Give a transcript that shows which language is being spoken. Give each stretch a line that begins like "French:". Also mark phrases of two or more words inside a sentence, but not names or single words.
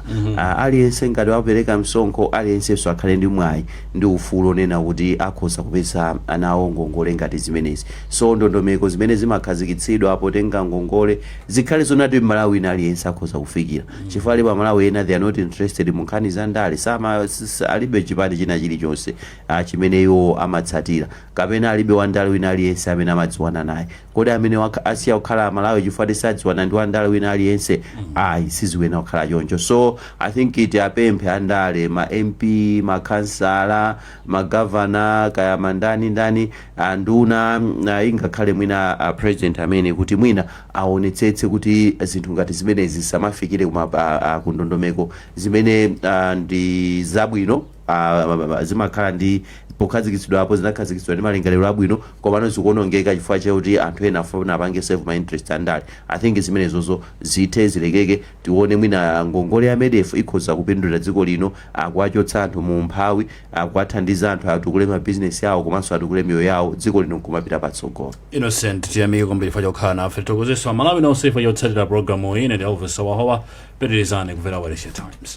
Nyanja: Aliyense ngati wapereka msonkho, aliyensenso akhale ndi mwayi ndi ufulu onena kuti akhoza kupeza anawo ngongole ngati zimenezi. So ndondomeko zimene zimakhazikitsidwa potenga ngongole zikhale zonati Malawi wina aliyense akhoza kufikira. Chifukwa ali Malawi ena
English: they are not interested
Nyanja: mu nkhani za ndale, alibe chipani china chilichonse chimene iwo amatsatira, kapena alibe wandale wina aliyense amene amadziwana naye. Kodi amene asiya kukhala Malawi chifukwa sadziwana ndi wandale wina aliyense, siziwena kukhala choncho. So I think apemphe andale, ma MP, ma kansala, ma governor, kaya ndani anduna, ingakhale mwina president amene kuti mwina aonetsetse kuti zinthu ngati zimenezi zisamafikire ku ndondomeko zimene ndi zabwino zimakhala ndi pokhazikitsidwa apo zinakhazikitsidwa ndi malingaliro abwino komano zikuonongeka chifukwa chakuti anthu ena afuna apange
English: save my interest
Nyanja: andali. I think zimenezozo zithe zilekeke tione mwina ngongole ya MEDEF ikhoza kupindulira dziko lino akuachotsa anthu mu mphawi akuathandiza anthu atukule mabizinesi yawo komanso atukule miyoyo yawo dziko lino kumapita patsogolo. Innocent tiyamike kwambiri chifukwa chokhala nafe tikukuzeso Malawi nonse chifukwa chotsatira programu iyi ine ndi Elvis Wahowa pitirizani kumvera Wailesi Times.